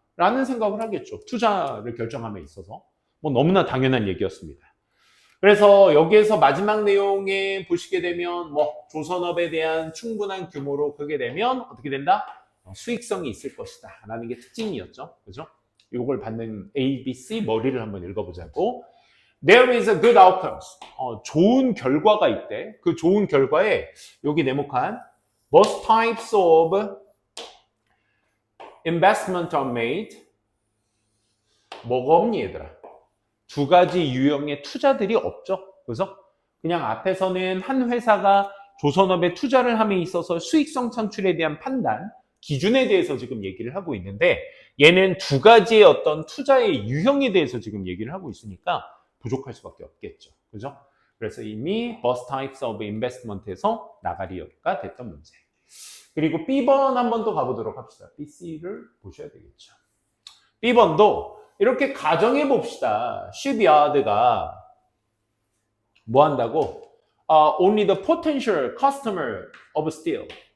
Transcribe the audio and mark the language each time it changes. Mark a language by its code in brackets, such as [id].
[ko] 라는 생각을 하겠죠. 투자를 결정함에 있어서. 뭐 너무나 당연한 얘기였습니다. 그래서 여기에서 마지막 내용에 보시게 되면 뭐 조선업에 대한 충분한 규모로 크게 되면 어떻게 된다? 수익성이 있을 것이다. 라는 게 특징이었죠. 그죠? 이걸 받는 A, B, C 머리를 한번 읽어보자고. [en] There is a good outcomes. [ko] 좋은 결과가 있대. 그 좋은 결과에 여기 네모칸 [en] Most types of investment are made. [ko] 뭐가 없니 얘들아? 2가지 유형의 투자들이 없죠. 그래서 그냥 앞에서는 한 회사가 조선업에 투자를 함에 있어서 수익성 창출에 대한 판단, 기준에 대해서 지금 얘기를 하고 있는데 얘는 2가지의 어떤 투자의 유형에 대해서 지금 얘기를 하고 있으니까 부족할 수밖에 없겠죠. 그죠? 그래서 이미 [en] Both Types of Investment [ko] 에서 나가리가 됐던 문제. 그리고 B번 한 번 더 가보도록 합시다. BC를 보셔야 되겠죠. B번도 이렇게 가정해 봅시다. shipyard가 뭐 한다고? [en] Only the potential customer of steel.